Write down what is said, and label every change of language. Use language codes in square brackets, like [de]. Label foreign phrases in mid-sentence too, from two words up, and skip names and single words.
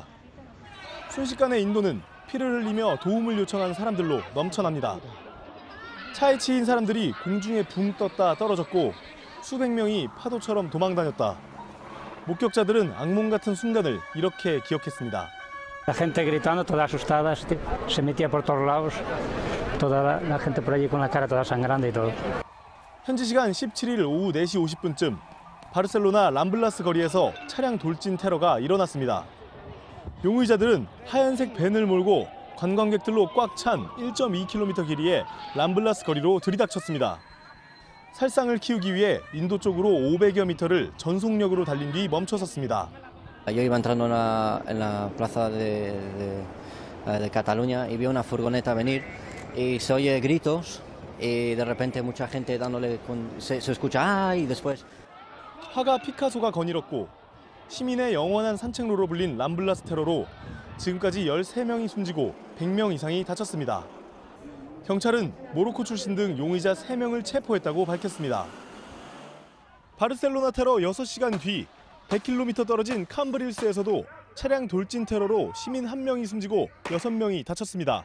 [ko] 순식간에 인도는 피를 흘리며 도움을 요청한 사람들로 넘쳐납니다. 차에 치인 사람들이 공중에 붕 떴다 떨어졌고 수백 명이 파도처럼 도망다녔다. 목격자들은 악몽 같은 순간을 이렇게 기억했습니다. [es] La gente gritando, toda asustada, se metía por todos lados, toda la gente por allí con la cara toda sangrando y todo. [ko] 현지 시간 17일 오후 4시 50분쯤 바르셀로나 람블라스 거리에서 차량 돌진 테러가 일어났습니다. 용의자들은 하얀색 밴을 몰고 관광객들로 꽉 찬 1.2km 길이의 람블라스 거리로 들이닥쳤습니다. 살상을 키우기 위해 인도 쪽으로 500여 미터를 전속력으로 달린 뒤 멈춰섰습니다. [es] Yo iba entrando en la plaza de Cataluña y vi una furgoneta venir y se oye gritos y de repente mucha gente dándole, se escucha ¡ah! Y después. [ko] 화가 피카소가 거닐었고 시민의 영원한 산책로로 불린 람블라스 테러로 지금까지 13명이 숨지고 100명 이상이 다쳤습니다. 경찰은 모로코 출신 등 용의자 3명을 체포했다고 밝혔습니다. 바르셀로나 테러 6시간 뒤 100km 떨어진 캄브릴스에서도 차량 돌진 테러로 시민 1명이 숨지고 6명이 다쳤습니다.